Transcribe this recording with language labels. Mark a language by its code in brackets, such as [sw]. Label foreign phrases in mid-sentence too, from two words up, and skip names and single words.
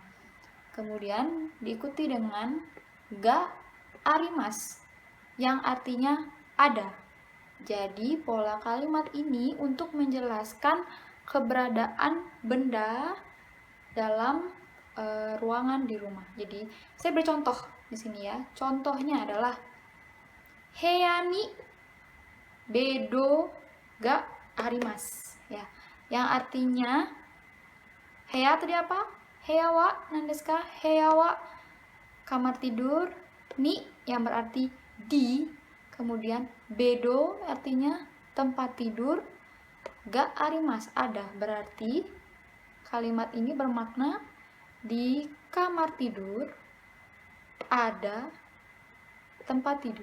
[id] Kemudian diikuti dengan [ja] があります [id] yang artinya ada. Jadi pola kalimat ini untuk menjelaskan keberadaan benda dalam ruangan di rumah. Jadi saya beri contoh di sini ya. Contohnya adalah [ja] 部屋にベッドがあります ya. [id] Yang artinya heya tadi apa? [ja] 部屋は何ですか? 部屋は [id] kamar tidur, ni yang berarti di, kemudian bedo artinya tempat tidur, [ja] があります [id] ada, berarti kalimat ini bermakna di kamar tidur ada tempat tidur.